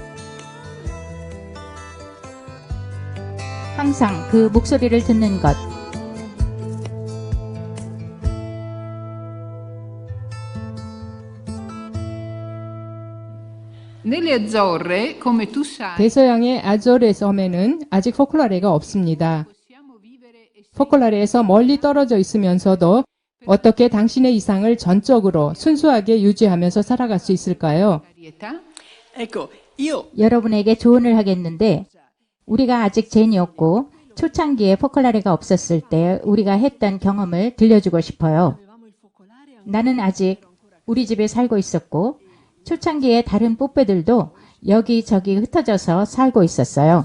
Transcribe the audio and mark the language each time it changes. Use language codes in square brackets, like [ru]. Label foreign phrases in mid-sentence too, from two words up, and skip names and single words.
[ko] 항상 그 목소리를 듣는 것 [it] Nelle Azzorre, come tu sai, [ko] 대서양의 아조레 섬에는 아직 포클라레가 없습니다. 포클라레에서 멀리 떨어져 있으면서도 어떻게 당신의 이상을 전적으로 순수하게 유지하면서 살아갈 수 있을까요? [it] Ecco, io [ko] 여러분에게 조언을 하겠는데 우리가 아직 젠이었고 초창기에 포컬라레가 없었을 때 우리가 했던 경험을 들려주고 싶어요. 나는 아직 우리 집에 살고 있었고 초창기에 다른 뽀빼들도 여기저기 흩어져서 살고 있었어요.